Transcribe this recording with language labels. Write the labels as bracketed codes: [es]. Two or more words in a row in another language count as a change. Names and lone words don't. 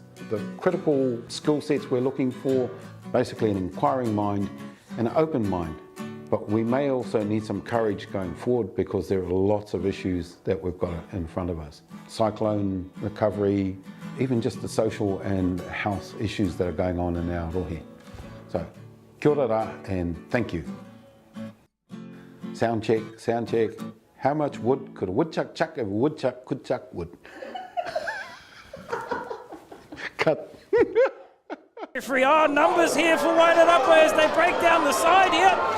[en] The critical skill sets we're looking for, basically an inquiring mind and an open mind. But we may also need some courage going forward because there are lots of issues that we've got in front of us. Cyclone recovery, even just the social and health issues that are going on in our rohi. So, [mi] kia ora rā [en] and thank you. Sound check, sound check. How much wood could a woodchuck chuck if a woodchuck could chuck wood? Cut. Referee, numbers here for Wairarapa as they break down the side here.